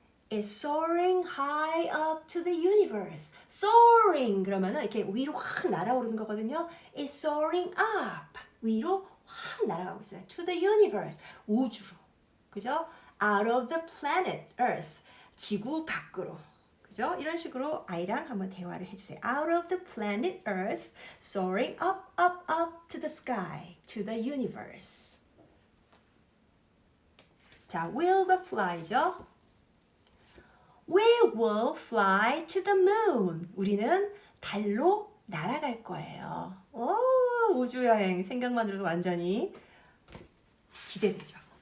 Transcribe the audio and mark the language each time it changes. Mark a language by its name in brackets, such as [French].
[English] It's soaring high up to the universe. [Korean] Soaring 그러면은 이렇게 위로 확 날아오르는 거거든요. [English] It's soaring up. [Korean] 위로 확 날아가고 있어요. [English] To the universe. [Korean] 우주로. 그죠? [English] Out of the planet Earth. [Korean] 지구 밖으로. 그죠? 이런 식으로 아이랑 한번 대화를 해주세요. [English] Out of the planet Earth, soaring up, up, up to the sky, to the universe. [Korean] 자, will가 fly죠. [English] We will fly to the moon. [Korean] 우리는 달로 날아갈 거예요. 오, 우주여행 생각만으로도 완전히 기대되죠.